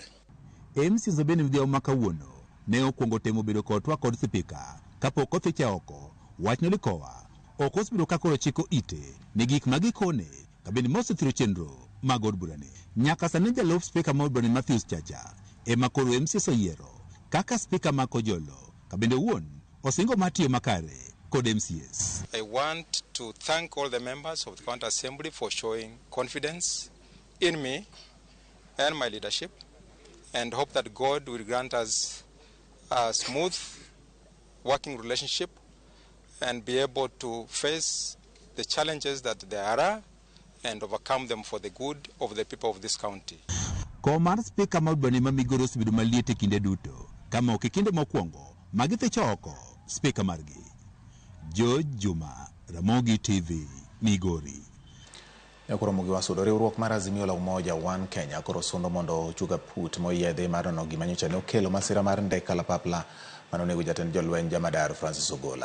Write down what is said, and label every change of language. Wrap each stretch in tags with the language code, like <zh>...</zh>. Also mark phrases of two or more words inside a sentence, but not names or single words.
<luo>MCAs bende midhiao ma kawuono ne okwongo temo bedo kod twak kod spika kapok othicha oko wachno Lekowo ok osebedo ka koro chiko ite ne gik magikone ka bende mosethiro chenro mag od burani. Nyaka sani jalup spika ma od burani Matthew Chacha ema koro MCAs oyiero kaka spika ma Kojolo ka bende wuon osingo matiyo makare kod MCAs.</luo> <en>I want to thank all the members of the County Assembly for showing confidence in me and my leadership and hope that God will grant us a smooth working relationship and be able to face the challenges that there are and overcome them for the good of the people of this county.</en> <luo>Komar spika ma od bura ma Migori osebedo maliet e kinde duto kama ok kinde mokwongo magithicho oko spika margi. George Juma, Ramogi TV, Migori. Yakoro mugi wasudo riwruok mar Azimio la Umoja One Kenya koro sundo mondo chuga put moyiedhe mar nono gima nyocha ne okelo masira mar ndek kalapapla manonego jatend jolweny Jamadar Francis Ogola.</luo>